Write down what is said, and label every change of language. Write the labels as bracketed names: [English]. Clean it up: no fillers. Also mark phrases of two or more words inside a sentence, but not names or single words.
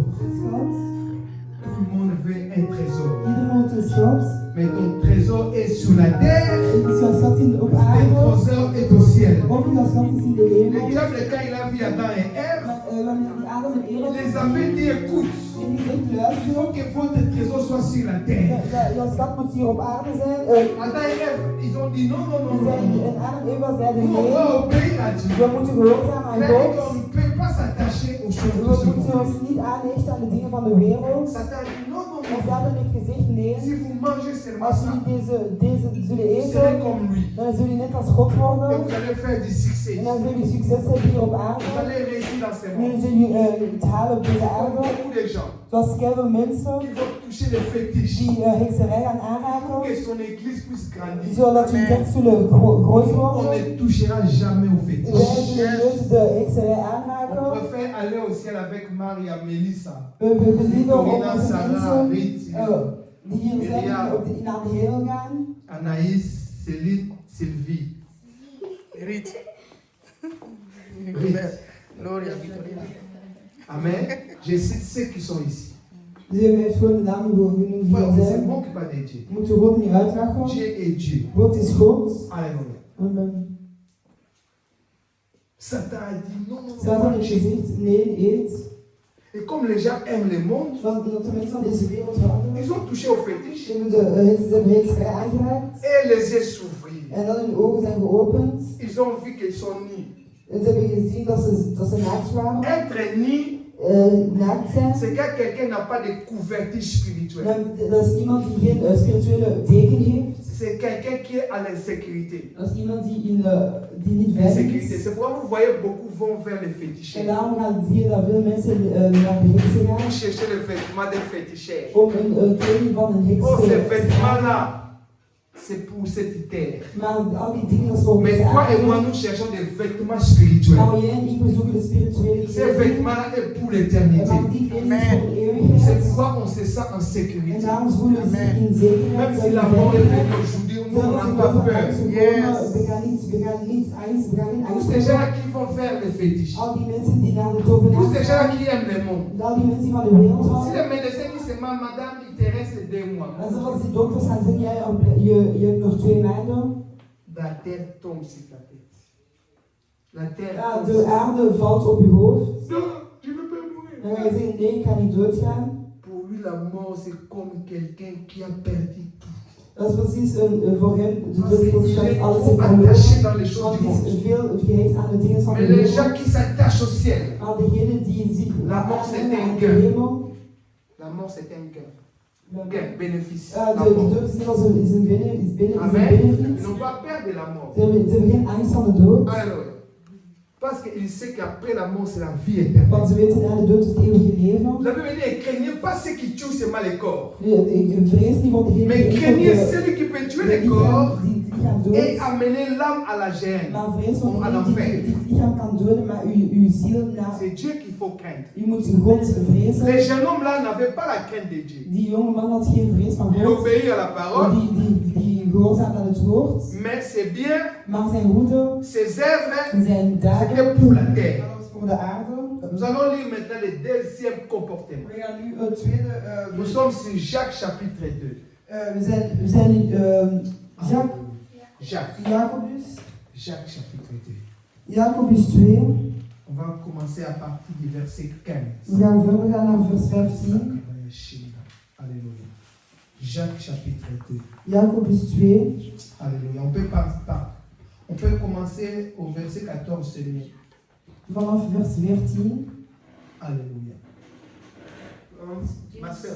[Dutch] Schat, [French] Tout le monde veut un trésor. [Dutch] iedereen moet een schat. [French] Mais ton trésor est sur la terre. [Dutch] Is jouw schat op [French] Ton [Dutch] aarde? [French] trésor est au ciel. [Dutch] Of jouw schat is in de [French] Le [Dutch] hemel? [French] diable, quand il a vu Adam et Ève, [Dutch] Wanneer die Adam en Eva [French] il les avait dit, écoute, [Dutch] en die zegt, [French] il [Dutch] luister, [French] faut que votre trésor soit sur la terre. [Dutch] jouw schat moet hier op aarde zijn. [French] Adam et Ève, ils ont dit non, non, non, [Dutch] En [French] non, non. [Dutch] Adam en Eva zeiden [French] Nous, on [Dutch] nee, [French] va obéir à Dieu. [Dutch] we moeten gehoorzaam aan [French] Mais on [Dutch] God. [French] ne peut pas s'attacher au aux choses [Dutch] We [French] de ce [Dutch] moeten [French] monde. [Dutch] ons niet aanhechten aan de dingen van de wereld. [French] Satan dit non, non, [Dutch] En [French] non. [Dutch] Satan heeft gezegd, nee, [French] Si vous mangez seulement [Dutch] als [French] ça, [Dutch] jullie deze zullen [French] vous serez [Dutch] eten, [French] comme lui. [Dutch] dan zullen jullie net als God [French] Et [Dutch] worden. [French] vous allez faire du succès. [Dutch] En dan zullen jullie succes hebben hier op [French] Vous [Dutch] aarde. [French] allez réussir dans ce [Dutch] En [French] monde. [Dutch] jullie zullen iets halen op deze [French] Comme [Dutch] aarde. [French] beaucoup de gens [Dutch] Zoals veel mensen [French] qui vont toucher les fétiches [Dutch] die hekserij gaan [French] pour [Dutch] aanraken. [French] que son église puisse grandir. [Dutch] Zodat hun kerk zullen groot [French] On [Dutch] worden. [French] ne touchera jamais aux [Dutch] Wij [French] fétiches. [Dutch] zullen nooit de hekserij [French] On [Dutch] aanraken. [French] préfère aller au ciel avec Maria, Melissa, [Dutch] We zien op [French] Dorina, [Dutch] onze [French] Sarah, [Dutch] mensen [French] Rit, [Dutch] die hier zijn, [French] Miriam. [Dutch] die naar de hemel gaan. [French] Anaïs, Céline, Sylvie. Rit. Gloria Victorina. Amen. Je cite ceux qui sont ici. [Dutch] Dus hij heeft gewoon de namen gewoon genoemd die [French] Frère, [Dutch] er [French] on ne se [Dutch] zijn. [French] moque pas de Dieu. [Dutch] Je moet er God niet uitlachen. [French] Dieu est Dieu. [Dutch] God is God. [French] Alléluia. Amen. Satan a dit non, non, non. [Dutch] Satan heeft [French] mangez. [Dutch] gezegd, nee, eet. [French] Et comme les gens aiment le monde, [Dutch] Want dat de mensen van deze wereld houden. [French] ils ont touché aux fétiches [Dutch] Ze hebben hekserij aangeraakt. [French] et les yeux s'ouvrirent. [Dutch] En dan hun ogen zijn geopend. [French] Ils ont vu qu'ils sont nus. [Dutch] En ze hebben gezien dat ze naakt waren. [French] Être nu, [Dutch] Naakt zijn. [French] c'est quand quelqu'un n'a pas de couverture spirituelle. [Dutch] Dat is iemand die geen spirituele deken heeft. [French] C'est quelqu'un qui est à l'insécurité. [Dutch] Dat is iemand die niet veilig [French] L'insécurité. [Dutch] is. [French] C'est pourquoi vous voyez beaucoup vont vers les fétiches. [Dutch] En daarom zie je dat veel mensen naar de heksen [French] Pour [Dutch] gaan. [French] chercher le vêtement des féticheurs. [Dutch] Om een kleding van een heks [French] Oh, [Dutch] te [French] ces [Dutch] te [French] vêtements-là, c'est pour cette terre. [Dutch] Maar al die dingen, dat is voor [French] Mais [Dutch] deze [French] toi et moi, [Dutch] aarde. [French] nous cherchons des vêtements spirituels. [Dutch] Maar jij en ik, we zoeken de spirituele [French] Ces [Dutch] kleding. [French] vêtements-là est pour [Dutch] En [French] l'éternité. [Dutch] maar die kleding is voor de [French] C'est [Dutch] eeuwigheid. [French] pourquoi on se sent en [Dutch] En [French] sécurité. [Dutch] daarom voelen we zich in [French] Même [Dutch] zekerheid. [French] si la mort est venue aujourd'hui, nous [Dutch] Zelfs [French] n'avons [Dutch] in [French] pas [Dutch] dat [French] peur. [Dutch] angst gekomen, [English] Yes. [Dutch] we gaan niet angst, we gaan geen [French] Tous [Dutch] angst [French] ces [Dutch] hebben. [French] gens qui vont faire les fétiches. [Dutch] Al die mensen die naar de [French] Tous [Dutch] tovenaars [French] ces gens [Dutch] gaan. [French] qui aiment le monde. [Dutch] Al die mensen die van de wereld [French] Si [Dutch] houden. [French] le médecin dit seulement, madame, il te reste 2 mois. [Dutch] En zoals die dokters gaan zeggen, je hebt nog 2 maanden. [French] La terre tombe sur ta tête. La terre [Dutch] Ja, [French] tombe [Dutch] de [French] sur ta [Dutch] aarde valt op je hoofd. [French] tête. Non, je ne veux pas mourir. [Dutch] Dan ga je zeggen, nee, ik ga niet doodgaan. [French] Pour lui, la mort, c'est comme quelqu'un qui a perdu tout. [Dutch] Dat is precies voor hem, de [French] Parce [Dutch] dood [French] qu'il [Dutch] dat [French] est [Dutch] alles [French] trop [Dutch] heeft verloren. [French] attaché dans les choses [Dutch] Want [French] du [Dutch] hij [French] monde. [Dutch] is veel gehecht aan de dingen van de [French] Mais les gens [Dutch] wereld. [French] qui s'attachent au ciel, [Dutch] Maar degene die zich [French] La mort, c'est [Dutch] aanhangen [French] un [Dutch] aan de [French] gain. [Dutch] hemel, [French] la mort, c'est un gain. Gain, bénéfice. La [Dutch] de [French] mort. [Dutch] dood is niet als een benefit. [French] Amen. Ils n'ont pas peur de la mort. [Dutch] Ze hebben geen angst van de dood. [French] Alors, parce qu'ils savent qu'après la mort, c'est la vie éternelle. [Dutch] Want ze weten na de dood het eeuwige leven. [French] La Bible dit, ne craignez pas ceux qui tuent seulement les corps, [Dutch] Vrees niet voor degene [French] mais [Dutch] die [French] craignez celui qui peut tuer les corps [Dutch] die gaan dood. [French] et amener l'âme à la gêne. [Dutch] Maar vrees voor [French] À [Dutch] degene [French] l'enfer. [Dutch] die het lichaam kan doden, maar uw ziel naar. [French] C'est Dieu qu'il faut craindre. [Dutch] U moet God vrezen. [French] Les jeunes hommes là n'avaient pas la crainte de Dieu. [Dutch] Die jonge man had geen vrees van [French] Il [Dutch] God. [French] obéit à la parole, [Dutch] Die gehoorzaamde aan het woord. [French] mais c'est bien, [Dutch] Maar zijn goede, [French] ses œuvres, [Dutch] zijn daden, [French] c'était pour la terre. [Dutch] dat was voor de aarde. [French] Nous allons lire maintenant le deuxième comportement. [Dutch] We gaan nu het tweede. [French] Nous sommes sur Jacques chapitre 2. [Dutch] We zijn in Jacques, [French] Jacques. [Dutch] Jacobus. [French] Jacques chapitre 2. [Dutch] Jacobus 2. [French] On va commencer à partir du verset 15. [Dutch] We gaan verder gaan naar vers 15. [French] Alléluia. Jacques chapitre 2. [Dutch] Jacobus 2. [French] Alléluia. On peut commencer au verset 14 seulement. [Dutch] Vanaf vers 14. [French] Alléluia. Ma soeur,